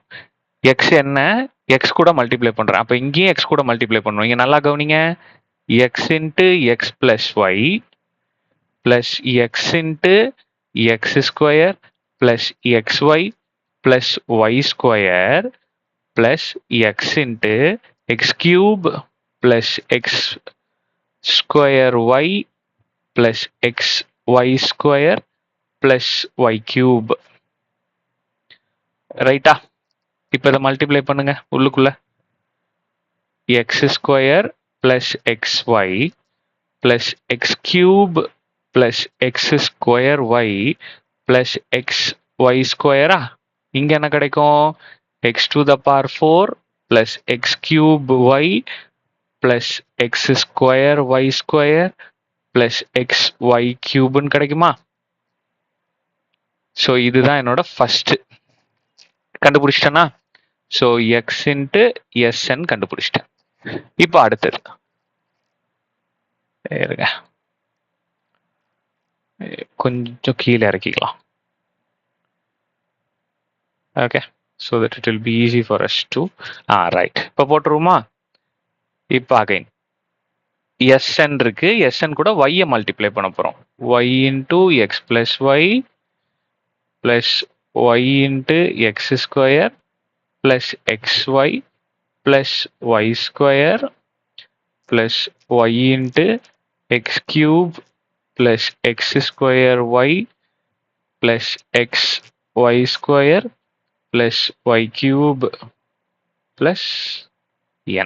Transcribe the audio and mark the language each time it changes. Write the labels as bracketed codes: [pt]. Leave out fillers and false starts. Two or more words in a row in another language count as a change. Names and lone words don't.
[ta] எக்ஸ் என்ன, எக்ஸ் கூட மல்டிப்ளை பண்றேன். அப்ப இங்கேயும் எக்ஸ் கூட மல்டிப்ளை பண்ணணும். இங்க நல்லா கவனிங்க, [en] x into x plus y plus x into x square plus x y plus y square plus x into x cube plus x square y plus x y square plus y cube. [ta] ரைட்டா? இப்போ இதை மல்டிப்ளை பண்ணுங்க உள்ளுக்குள்ள. [en] x square plus xy plus x cube plus x square y plus x y square. [ta] இங்க என்ன கிடைக்கும்? [en] x to the power 4 plus x cube y plus x square y square plus x y cube கிடைக்குமா? [ta] ஸோ இதுதான் என்னோட ஃபர்ஸ்ட். கண்டுபிடிச்சிட்டேனா? ஸோ [en] x into Sn [ta] கண்டுபிடிச்சிட்டேன். இப்போ அடுத்தது கொஞ்சம் கீழே இறக்கிக்கலாம். ஓகே, [en] so that it will be easy for us to right. [ta] இப்போ போட்டுருவோமா? இப்போ [en] again Sn [ta] இருக்கு, எஸ்என் கூட ஒய்யை மல்டிப்ளை பண்ண போறோம். [en] y into x plus y plus y into x square plus x y plus y square plus y into x cube plus x square y plus x y square plus y cube plus n.